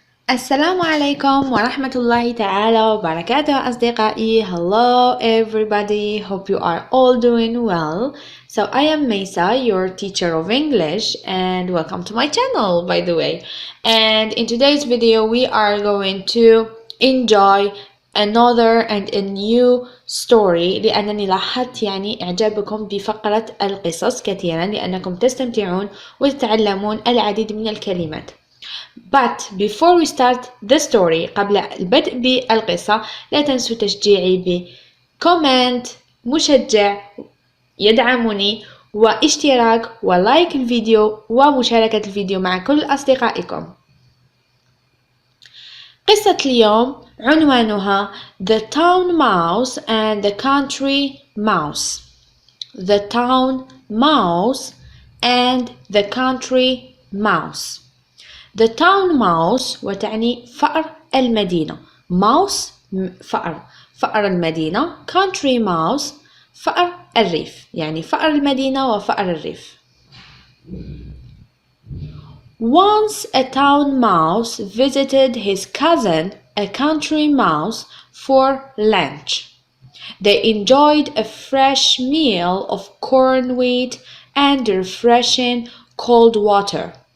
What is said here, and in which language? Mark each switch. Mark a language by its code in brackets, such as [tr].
[ar] السلام عليكم ورحمة الله تعالى وبركاته أصدقائي. [en] Hello everybody, hope you are all doing well. So I am Mesa, your teacher of English, and welcome to my channel by the way. And in today's video we are going to enjoy another and a new story [ar] لأنني لاحظت إعجابكم بفقرة القصص كثيرا لأنكم تستمتعون وتتعلمون العديد من الكلمات. [en] But before we start the story [ar] قبل البدء بالقصة لا تنسوا تشجيعي بكومنت مشجع يدعمني واشتراك ولايك الفيديو ومشاركة الفيديو مع كل أصدقائكم. قصة اليوم عنوانها [en] The Town Mouse and the Country Mouse. The Town Mouse and the Country Mouse. The town mouse [ar] وتعني فأر المدينة. mouse فأر المدينة. country mouse فأر الريف، يعني فأر المدينة وفأر الريف. [en] Once a town mouse visited his cousin, a country mouse, for lunch. They enjoyed a fresh meal of corn wheat and refreshing cold water.